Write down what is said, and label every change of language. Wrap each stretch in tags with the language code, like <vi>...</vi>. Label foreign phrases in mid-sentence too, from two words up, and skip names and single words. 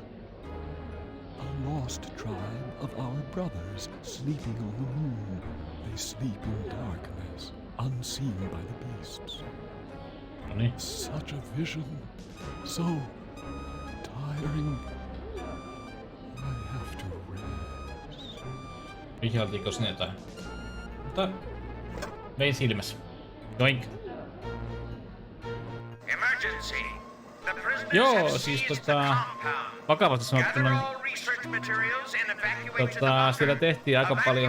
<en>A lost tribe of our brothers sleeping on the moon. They sleep in darkness, unseen by the beasts. Such a vision, so tiring. I have to rest.</en> <fi>Vihjailtiinko sinne jotain? Mutta vein silmässä. Joink.</fi> <en>Emergency.</en> <fi>Joo, siis vakavasti sanottuna siellä tehtiin aika paljon.</fi>